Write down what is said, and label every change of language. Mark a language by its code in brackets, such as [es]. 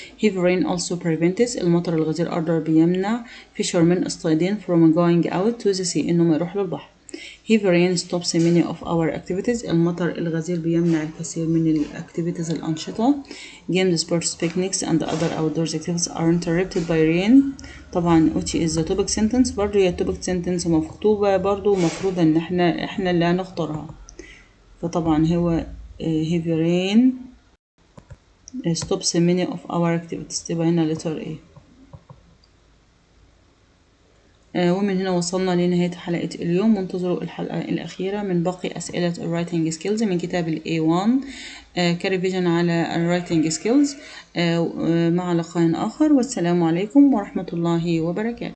[en] heavy rain also prevents [ar] المطر الغزير [en] order بيمنع fishermen اصطيادين from going out to the sea [ar] إنهم يروحوا للبحر. [en] heavy rain stops many of our activities [ar] المطر الغزير بيمنع الكثير من الأكتيفيتيز الأنشطة. [en] games sports picnics and other outdoors activities are interrupted by rain. [ar] طبعا [en] which is the topic sentence [ar] برضو هي topic sentence مكتوبة برضو مفروض ان احنا اللي هنختارها. [en] فطبعا هو heavy rain stops many of our activities [ar] تبقى هنا [en] letter A. [ar] ومن هنا وصلنا لنهاية حلقة اليوم. وانتظروا الحلقة الأخيرة من باقي أسئلة الرايتنج سكيلز من كتاب ال A1 كريفيجن على الرايتنج سكيلز. مع لقاء آخر والسلام عليكم ورحمة الله وبركاته.